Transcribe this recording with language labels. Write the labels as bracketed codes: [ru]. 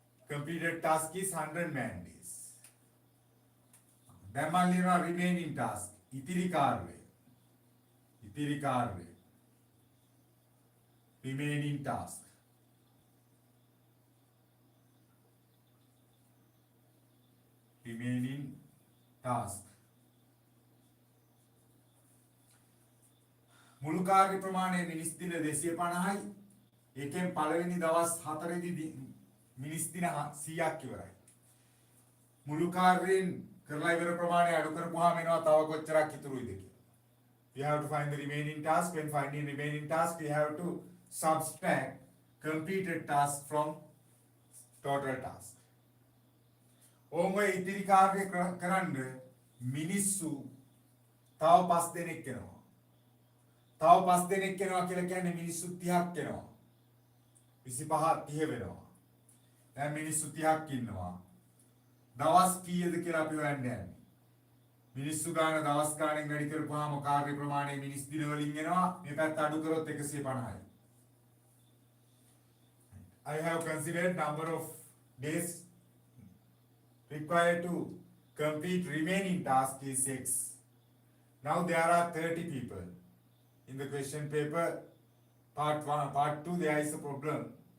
[en] Completed task is 100 man days. [si] දැන් මම ලියනවා [en] remaining task. [si] ඉතිරි කාර්යය. ඉතිරි කාර්යය. [en] remaining task. remaining task. [si] මුළු කාර්ය ප්‍රමාණය මිනිස් දින 250යි. ඒකෙන් පළවෙනි දවස් 4ේදී මිනිස් දින 100ක් ඉවරයි. මුළු කාර්යයෙන් කරලා ඉවර ප්‍රමාණය අඩු කරපුවාම එනවා තව කොච්චරක් ඉතුරුයිද කියලා. [en] We have to find the remaining task. When finding remaining task, we have to subtract completed task from total task. [si] ඕංගොය ඉතිරි කාර්ය කරන්න මිනිස්සු තව 5 දෙනෙක් එනවා. තව 5 දෙනෙක් එනවා කියලා කියන්නේ මිනිස්සු 30ක් එනවා. 25 30 වෙනවා. දැන් මිනිස්සු 30ක් ඉන්නවා. දවස් කීයද කියලා අපි හොයන්න යන්නේ. මිනිස්සු ගාන දවස් ගානෙන් වැඩි කරපුවාම කාර්ය ප්‍රමාණය මිනිස් දින වලින් එනවා. මේ පැත්ත අඩු කරොත් 150යි. [en] I have considered number of days required to complete remaining task is 6. Now there are 30 people. In the question paper, part 2, there is a problem.